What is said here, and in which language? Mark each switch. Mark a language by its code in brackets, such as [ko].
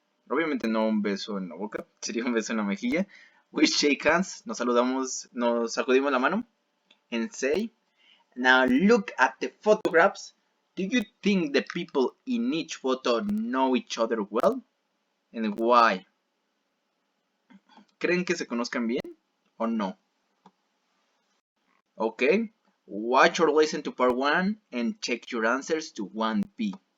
[es] Obviamente no un beso en la boca, sería un beso en la mejilla. [en] We shake hands, [es] nos saludamos, nos sacudimos la mano. [en] And say, now look at the photographs. Do you think the people in each photo know each other well? And why? [es] ¿Creen que se conozcan bien o no? [en] Okay, watch or listen to part 1 and check your answers to 1B.